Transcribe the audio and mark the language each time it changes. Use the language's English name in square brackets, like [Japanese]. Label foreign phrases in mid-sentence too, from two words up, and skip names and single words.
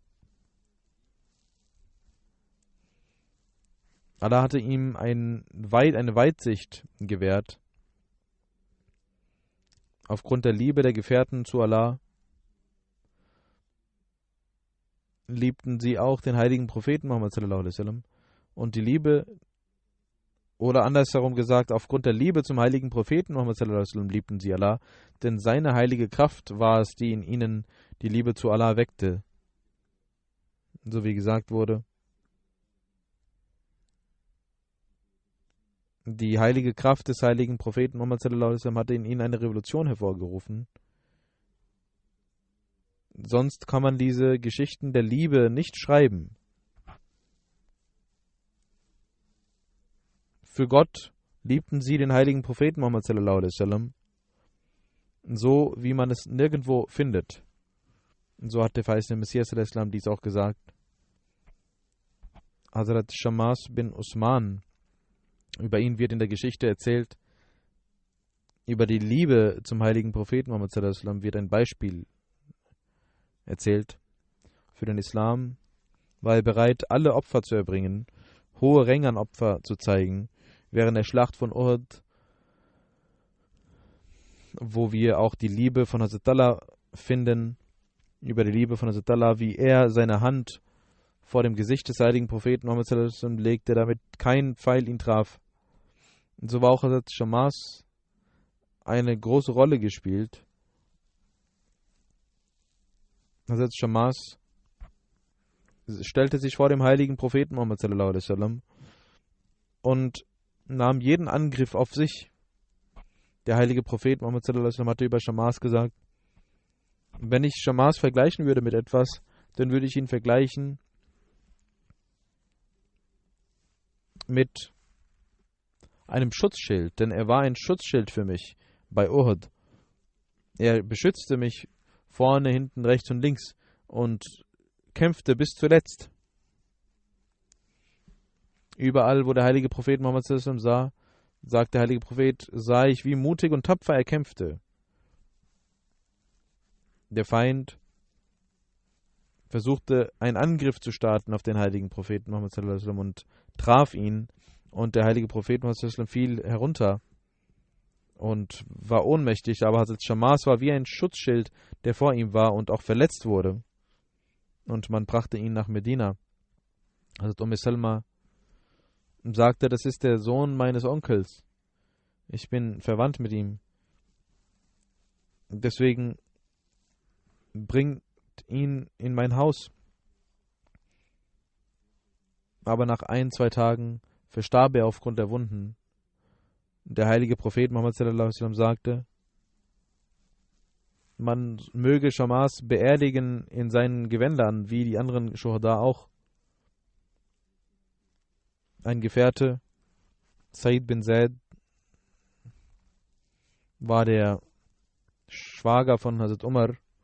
[German] Allah hatte ihm eine Weitsicht gewährt. Aufgrund der Liebe der Gefährten zu Allah liebten sie auch den heiligen Propheten Muhammad [Arabic] صلى الله عليه وسلم. [German] Und die Liebe, oder andersherum gesagt, aufgrund der Liebe zum heiligen Propheten Muhammad [Arabic] صلى الله عليه وسلم [German] liebten sie Allah, denn seine heilige Kraft war es, die in ihnen die Liebe zu Allah weckte. So wie gesagt wurde, die heilige Kraft des heiligen Propheten Muhammad [Arabic] صلى الله عليه وسلم [German] hatte in ihnen eine Revolution hervorgerufen. Sonst kann man diese Geschichten der Liebe nicht schreiben. Für Gott liebten sie den heiligen Propheten Muhammad [Arabic] صلى الله عليه وسلم, [German] so wie man es nirgendwo findet. Und so hat der verheißene Messias [Arabic] صلى الله عليه وسلم [German] dies auch gesagt. Hazrat Shammas bin Usman, über ihn wird in der Geschichte erzählt, über die Liebe zum heiligen Propheten Muhammad [Arabic] صلى الله عليه وسلم [German] wird ein Beispiel erzählt. Für den Islam war er bereit, alle Opfer zu erbringen, hohe Ränge an Opfer zu zeigen, während der Schlacht von Uhud, wo wir auch die Liebe von Hazrat Allah finden, über die Liebe von Hazrat Allah, wie er seine Hand vor dem Gesicht des heiligen Propheten Muhammad [Arabic] صلى الله عليه وسلم [German] legte, damit kein Pfeil ihn traf. Und so war auch Hazrat Shammas eine große Rolle gespielt. Hazrat Shammas stellte sich vor dem heiligen Propheten Muhammad [Arabic] صلى الله عليه وسلم [German] und nahm jeden Angriff auf sich. Der heilige Prophet Muhammad [Arabic] صلى الله عليه وسلم [German] hatte über Shammas gesagt: Wenn ich Shammas vergleichen würde mit etwas, dann würde ich ihn vergleichen mit einem Schutzschild, denn er war ein Schutzschild für mich bei Uhud. Er beschützte mich vorne, hinten, rechts und links und kämpfte bis zuletzt. Überall, wo der heilige Prophet Muhammad [Arabic] صلى الله عليه وسلم [German] sah, sagt der heilige Prophet, sah ich, wie mutig und tapfer er kämpfte. Der Feind versuchte, einen Angriff zu starten auf den heiligen Propheten Muhammad [Arabic] صلى الله عليه وسلم [German] und traf ihn. Und der heilige Prophet Muhammad [Arabic] صلى الله عليه وسلم [German] fiel herunter und war ohnmächtig. Aber Hazrat Shammas war wie ein Schutzschild, der vor ihm war und auch verletzt wurde. Und man brachte ihn nach Medina. Hazrat Salma sagte, das ist der Sohn meines Onkels. Ich bin verwandt mit ihm. Deswegen bringt ihn in mein Haus. Aber nach 1-2 Tagen verstarb er aufgrund der Wunden. Der heilige Prophet Muhammad [Arabic] صلى الله عليه وسلم [German] sagte, man möge Shammas beerdigen in seinen Gewändern, wie die anderen Schuhada auch. Ein Gefährte, Said bin Zaid, war der Schwager von Hazrat Umar.